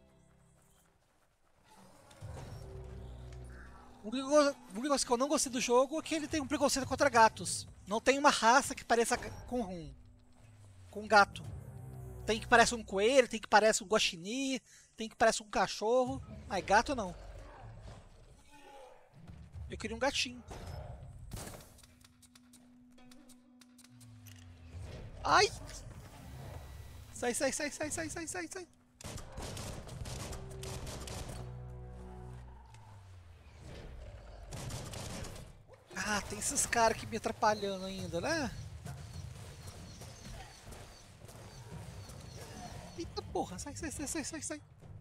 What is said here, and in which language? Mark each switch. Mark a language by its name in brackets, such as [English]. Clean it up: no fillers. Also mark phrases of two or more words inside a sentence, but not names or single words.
[Portuguese] A única coisa que eu não gostei do jogo é que ele tem um preconceito contra gatos. Não tem uma raça que pareça com gato. Tem que parece um coelho, tem que parece um guaxinim, tem que parece um cachorro. Mas gato não. Eu queria um gatinho. Ai! Sai, sai, sai, sai, sai, sai, sai, sai. Ah, tem esses caras aqui me atrapalhando ainda, né? Eita porra, sai, sai, sai, sai, sai, sai.